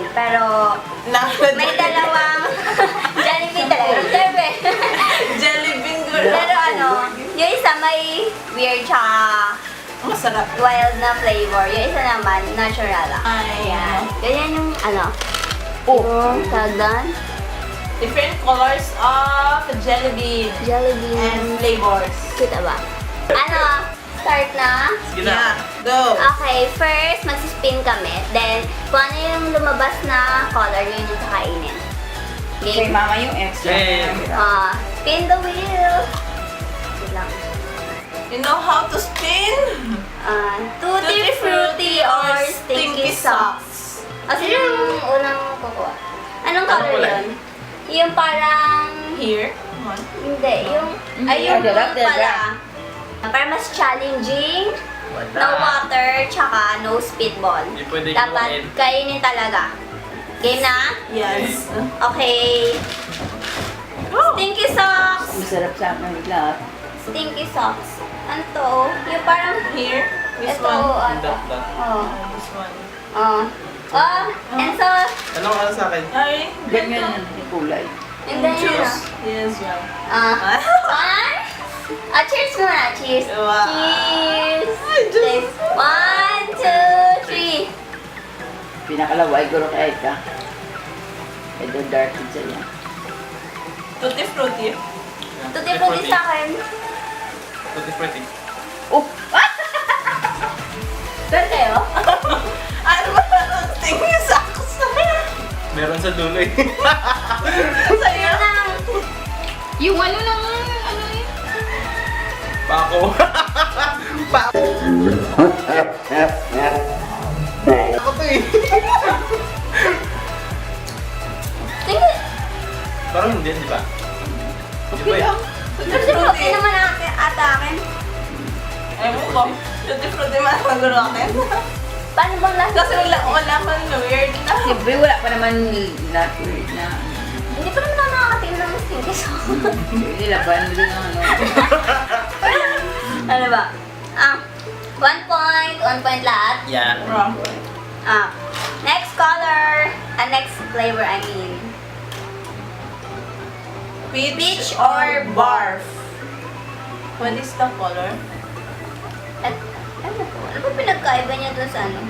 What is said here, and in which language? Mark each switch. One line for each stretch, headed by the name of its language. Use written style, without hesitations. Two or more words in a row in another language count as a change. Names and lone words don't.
Filipino: Pero, may dalawang, Jollibee talaga. Siyempre. Jollibee ko. Pero yung isa may weird tsaka Masarap. wild na flavor. Yung isa naman, natural lang. Ayan. Ganyan yung yung tagdan.
English: Different colors of Jollibee Jollibee. and flavors.
Filipino: Kita ba? Start na? Sige na. Go. Okay, first, magsispin kami. Then, kung ano yung lumabas na color, yun yung kakainin. Kay Game? mama yung extra. Game.
English: Spin the wheel. Wait lang. You know how to spin? Tutti Frutti or Stinky Socks?
Filipino: Sino yung unang kukuha? Anong color kulay? yun? Yung parang...
English: Here. Come on.
Filipino: Hindi, yung... Ay, yung Darap, blue pala. darap. Para mas challenging, Wala.
English: no water, tsaka no spitball.
Filipino: Hindi pwede Dapat gawin. kainin talaga. Game na?
English: Yes. Okay. Stinky Socks!
Filipino: Masarap sa akin lahat. Stinky Socks. Ano to? Yung parang...
English: Here. This
Filipino: Ito,
English: one. Dot, dot. This one. And so,
Filipino: Ano ka sa akin? Ay. Ganyan yung kulay. yung ganyan na.
English: Choose. Yes, one. One. Cheers muna. Cheers. Wow. Cheers.
Filipino: Ay, Diyos.
English: Cheers. 1, 2, 3.
Filipino: Pinakalaway guro kay ka. Ito
English: dark pizza
Filipino: yan. Tutti Frutti. Tutti frutti sa akin. Tutti frutti. Oh! Saan kayo? Ano ba ang Stinky Socks? Meron sa dulo eh. Sa'yo. Yung ano lang, ano yun? Pako. Pako. Ako to eh. Sige. Parang hindi, di ba? Di ba eh? Tutti frutti naman ata akin. Ewan ko. Tutti Frutti man ang gulo akin. Paano bang lasa? Kasi wala man weird na. Siyempre wala pa naman lahat weird na. Hindi pa naman ako nakakatingin ng stinky socks. Nilaban mo din ang ano. Ano ba?
English: 1 point. 1 point
Filipino: lahat.
English: Yeah. Wrong. Next color. Next flavor, I mean. Peach or barf? What is the color?
Filipino: Ano to? Ano ba pinagkaiba niya doon sa ano?